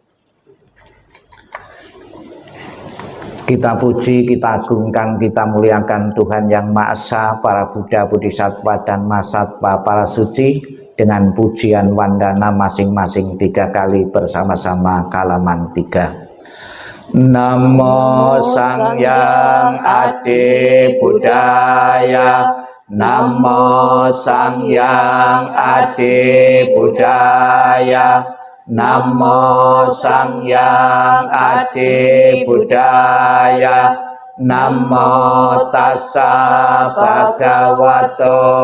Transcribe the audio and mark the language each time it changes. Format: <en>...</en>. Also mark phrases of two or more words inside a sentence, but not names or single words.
<id>Kita puji, kita agungkan, kita muliakan Tuhan Yang Maha Esa, para Buddha, Bodhisattva, dan Mahasatwa para suci dengan pujian wandana masing-masing 3 kali bersama-sama halaman 3.</id> <pi>Namo Sangyang Adi Buddhaya, Namo Sangyang Adi Buddhaya, Namo Sangyang Adi Buddhaya, Namo Tassa Bhagavato</pi>